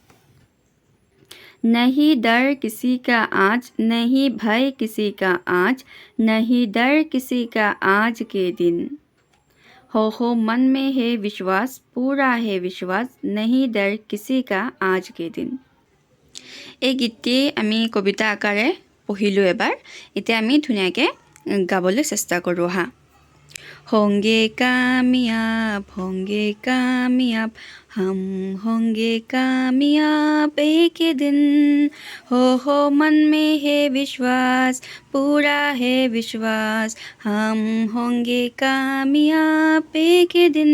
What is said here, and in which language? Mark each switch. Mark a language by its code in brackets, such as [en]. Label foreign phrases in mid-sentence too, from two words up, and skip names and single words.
[hi] नहीं डर किसी का आज, नहीं भय किसी का आज, नहीं डर किसी का आज के दिन। हो मन में है विश्वास, पूरा है विश्वास, नहीं डर किसी का आज के दिन। [as] এই গীতটি আমি কবিতা আকাৰে পঢ়িলোঁ এবাৰ। এতিয়া আমি ধুনীয়াকৈ গাবলৈ চেষ্টা কৰোঁ হা। [hi] होंगे कामयाब, होंगे कामयाब, हम होंगे कामयाब एक ही दिन। हो मन में है विश्वास, पूरा है विश्वास, हम होंगे कामयाब एक ही दिन।